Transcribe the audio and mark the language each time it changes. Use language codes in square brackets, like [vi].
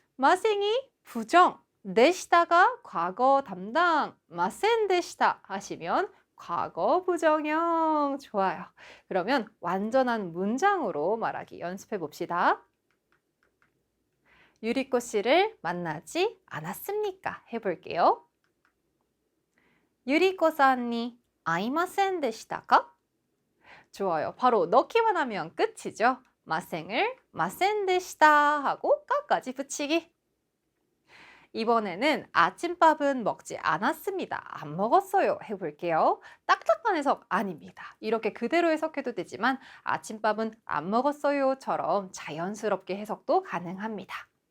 [ko] 마생이 부정, 데시다가 과거 담당, 마센 데시다 하시면 과거 부정형. 좋아요. 그러면 완전한 문장으로 말하기 연습해 봅시다. 유리코 씨를 만나지 않았습니까? 해볼게요. [ja] 유리코さんに 会いませんでしたか? [ko] 좋아요. 바로 넣기만 하면 끝이죠. 마생을 마센데시다 하고 까까지 붙이기. 이번에는 아침밥은 먹지 않았습니다. 안 먹었어요. 해볼게요. 딱딱한 해석 아닙니다. 이렇게 그대로 해석해도 되지만 아침밥은 안 먹었어요처럼 자연스럽게 해석도 가능합니다.